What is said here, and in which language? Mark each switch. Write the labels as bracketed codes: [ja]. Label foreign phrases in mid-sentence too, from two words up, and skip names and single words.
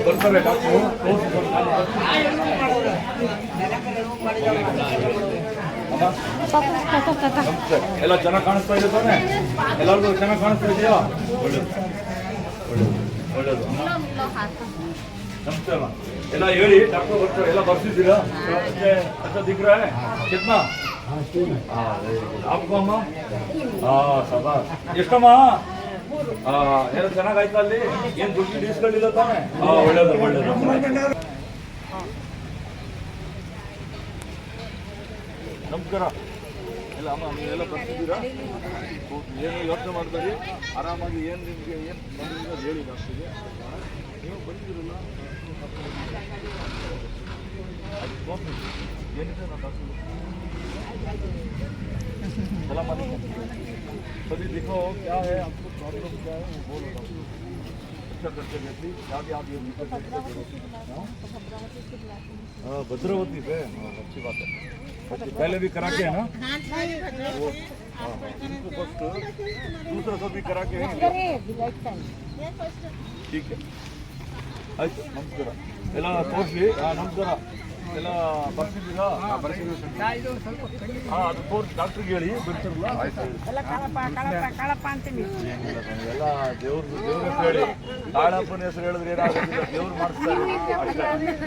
[kn] ಬರ್ತಾರೆ ಡಾಕ್ಟ್ರು, ಎಲ್ಲ ಚೆನ್ನಾಗಿ ಕಾಣಿಸ್ತಾ ಇದೆ ತಾನೆ? ಎಲ್ಲರಿಗೂ ಚೆನ್ನಾಗಿ ಕಾಣಿಸ್ತಾ ಇದೆಯಾ? ಒಳ್ಳೇದು ಒಳ್ಳೇದು. ನಮಸ್ತೆ ಅಮ್ಮ. ಎಲ್ಲ ಹೇಳಿ, ಡಾಕ್ಟರ್ ಬರ್ತಾರೆ. ಎಲ್ಲ ಬರ್ಸಿದ್ದೀರಾ? [hi] अच्छा दिख रहा है कितना? आपको [kn] ಅಮ್ಮ ಶಬಾಷ್. ಎಷ್ಟಮ್ಮ? ಏನೋ ಚೆನ್ನಾಗಾಯ್ತಾ ಅಲ್ಲಿ? ಏನು ದುಡ್ಡು ಇಸ್ಕೊಂಡಿಲ್ಲ ತಾನೆ? ಒಳ್ಳೇದು. ನಮಸ್ಕಾರ. ಎಲ್ಲ ಅಮ್ಮ ನೀವೆಲ್ಲ ಬರ್ತಿದ್ದೀರಾ? ಏನು ಯೋಚನೆ ಮಾಡಬೇಡಿ, ಆರಾಮಾಗಿ ಏನು ನಿಮಗೆ ಏನು ಬಂದಿದ್ದೀರ ಹೇಳಿ ಡಾಕ್ಟ್ರಿಗೆ. ನೀವು ಬಂದಿದ್ದೀರಲ್ಲ, ಏನಿದೆ ನಾನು ಡಾಕ್ಟ್ರು [ar] سلام عليكم. [hi] सभी देखो क्या है आपको प्रॉब्लम, क्या है वो बोलो डॉक्टर. अच्छा करके देखिए क्या भी आप ये हाँ भद्रावती पे. अच्छी बात है. अच्छा पहले भी करा के है ना? वो हाँ उनको फर्स्ट, दूसरा सब भी करा के है. ठीक है [kn] ಆಯ್ತು. ನಮಸ್ಕಾರ. ಎಲ್ಲ ತೋರಿಸಿ. ನಮಸ್ಕಾರ. ಎಲ್ಲ ಬರ್ತಿದ್ದೀರಾ? ಅದು ತೋರಿಸಿ ಡಾಕ್ಟ್ರಿಗೆ ಹೇಳಿ ಬಿಡ್ತಿರಲ್ಲ. ಎಲ್ಲ ದೇವ್ರ ಹೇಳಿ. ಕಾಳಪ್ಪನ ಹೆಸರು ಹೇಳಿದ್ರೆ ಏನಾಗೋದಿಲ್ಲ, ದೇವ್ರು ಮಾಡಿಸ್ತಾರೆ ಅಷ್ಟೇ.